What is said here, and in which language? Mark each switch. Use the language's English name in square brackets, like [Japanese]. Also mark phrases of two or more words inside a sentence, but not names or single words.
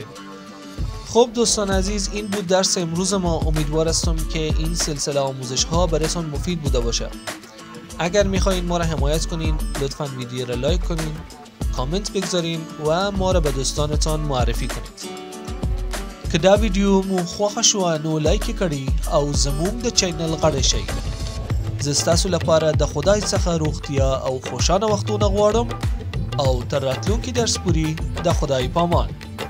[Persian] خب دوستان عزیز این بود درس امروز ما. امیدوار هستم که این سلسله آموزش ها برایتان مفید بوده باشه. اگر میخواین ما را حمایت کنین لطفاً ویدیو را لایک کنین، کامنت بگذارین و ما را به دوستانتان معرفی کنید. [Pashto] که دا ویدیو مو خوښه شوه نو لایک کړئ او زموږ د چینل غړي شئ. زه ستاسو لپاره د خدای څخه روغتیا او خوشانه وختونه غواړم او تر راتلونکي درس پورې د خدای پامان.